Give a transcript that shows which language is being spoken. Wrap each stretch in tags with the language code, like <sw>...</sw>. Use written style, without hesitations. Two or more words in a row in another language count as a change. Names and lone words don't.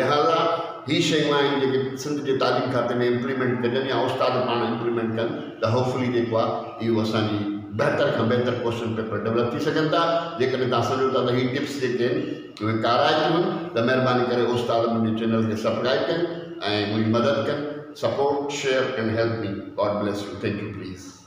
<sd>लिहाज़ा ही शयूं आहिनि जेके सिंध जे तालीम खाते में इम्प्लीमेंट कजनि या उस्ताद पाण इम्प्लीमेंट कनि त होपफुली जेको आहे इहो असांजी बहितर खां बहितर</sd> <en>question paper develop</en> <sd>थी सघनि था। जेकॾहिं तव्हां सम्झो था त ही टिप्स जेके आहिनि उहे काराइतियूं आहिनि त महिरबानी करे उस्ताद मुंहिंजे चैनल खे सब्सक्राइब कनि ऐं मुंहिंजी मदद कनि।</sd> <en>Support, share and help me. God bless you. Thank you, please.</en>